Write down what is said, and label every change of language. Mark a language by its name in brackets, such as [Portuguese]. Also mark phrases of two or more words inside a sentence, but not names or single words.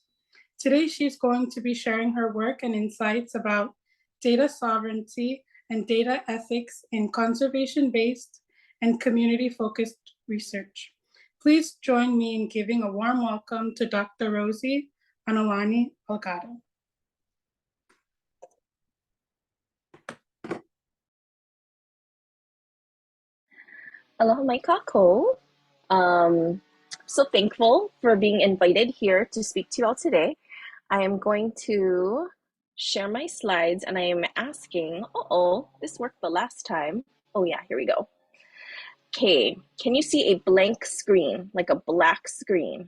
[English] Today, she's going to be sharing her work and insights about data sovereignty and data ethics in conservation-based and community-focused research. Please join me in giving a warm welcome to Dr. Rosie ʻAnolani Alegado. [Hawaiian] Aloha mai kākou. [English] So thankful for being invited here to speak to you all today. I am going to share my slides and I am asking, this worked the last time. Oh yeah, here we go. Okay, can you see a blank screen, like a black screen?